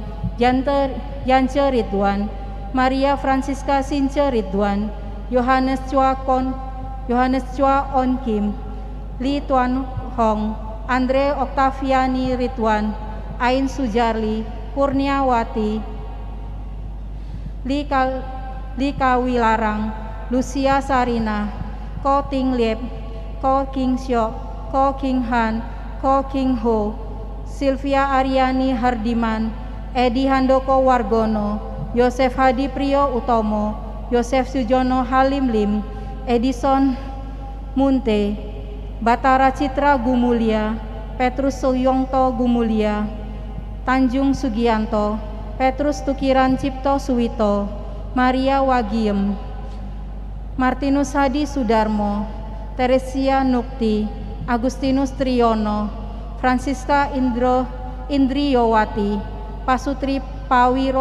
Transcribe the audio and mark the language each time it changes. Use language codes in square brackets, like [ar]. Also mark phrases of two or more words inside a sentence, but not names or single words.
[id] Yance Ridwan, Maria Francisca Since Ridwan, Yohanes Chua On Kim, Li Tuan Hong, Andre Oktaviani Ridwan, Ain Sujarli, Kurniawati, Li Kawilarang, Lucia Sarina, Ko Ting Liep, Ko King Syok, Ko King Han, Ko King Ho, Sylvia Aryani Hardiman, Edi Handoko Wargono, Yosef Hadi Priyo Utomo, Yosef Sujono Halim Lim, Edison Munte, Batara Citra Gumulia, Petrus Suyongto Gumulia, Tanjung Sugianto, Petrus Tukiran Cipto Suwito, Maria Wagiem, Martinus Hadi Sudarmo, Teresia Nukti, Agustinus Triyono, Francisca Indriyowati, Pasutri Pawiro